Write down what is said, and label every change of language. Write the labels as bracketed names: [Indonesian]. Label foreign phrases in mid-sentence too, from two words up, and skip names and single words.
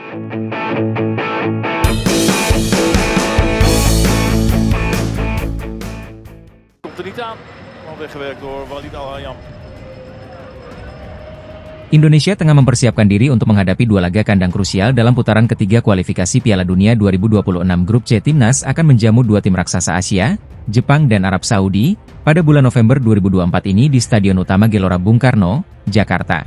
[Dutch] Komt er niet aan, al weggewerkt door Walid Al-Hayam. [Indonesian] Indonesia tengah mempersiapkan diri untuk menghadapi dua laga kandang krusial dalam putaran ketiga kualifikasi Piala Dunia 2026. Grup C Timnas akan menjamu dua tim raksasa Asia, Jepang dan Arab Saudi, pada bulan November 2024 ini di Stadion Utama Gelora Bung Karno, Jakarta.